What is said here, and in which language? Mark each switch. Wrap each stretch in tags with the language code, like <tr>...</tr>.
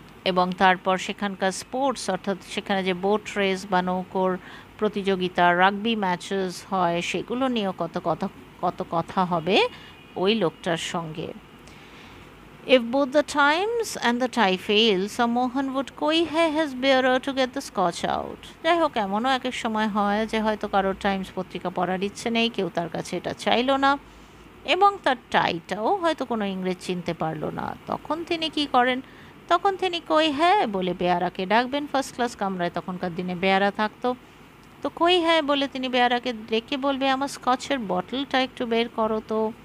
<bn>এবং তারপর সেখানকার স্পোর্টস, অর্থাৎ সেখানে যে বোট রেস বা নৌকোর প্রতিযোগিতা, রাগবি ম্যাচেস হয়, সেগুলো নিয়েও কত কথা হবে ওই লোকটার সঙ্গে।</bn> <en>If both the Times and the tie fail, Sir Mohan would coy his bearer to get the scotch out.</en> <bn>যাই হোক, এমনও এক এক সময় হয় যে হয়তো কারোর টাইমস পত্রিকা পড়ার ইচ্ছে নেই, কেউ তার কাছে এটা চাইলো না, এবং তার টাইটাও হয়তো কোনো ইংরেজ চিনতে পারলো না। তখন তিনি কি করেন? তখন তিনি কই হ্যাঁ বলে বেয়ারাকে ডাকবেন। ফার্স্ট ক্লাস কামরায় তখনকার দিনে বেয়ারা থাকতো, তো কই হ্যাঁ বলে তিনি বেয়ারাকে ডেকে বলবে, আমার স্কচের বটলটা একটু বের করো তো।</bn>